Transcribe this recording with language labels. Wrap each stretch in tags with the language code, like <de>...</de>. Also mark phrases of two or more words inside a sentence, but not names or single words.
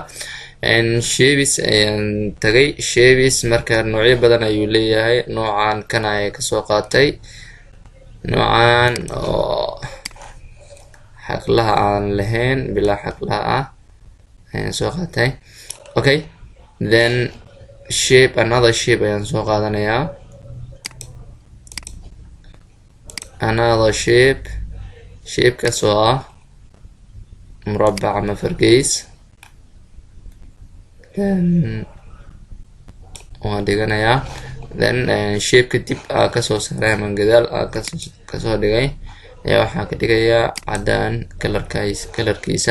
<so>shapes ayaan tagay. shapes marka noocyo badan ayuu leeyahay. noocan kan ayaan kasoo qaatay, noocan oo xaqlaha aan lahayn bilaa xaqlaha ah ayaan soo qaatay.</so> <en>Okay, then shape, another shape</en> <so>ayaan soo qaadanayaa,</so> <en>another shape,</en> <so>shape-kaas oo ah murabbac ama fargeys. waan dhiganayaa. Then shape-ka dib aa kasoo saaray ama gadaal aa kasoo dhigay ayaa waxaan ka dhigayaa cadaan kalarkiisa.</so>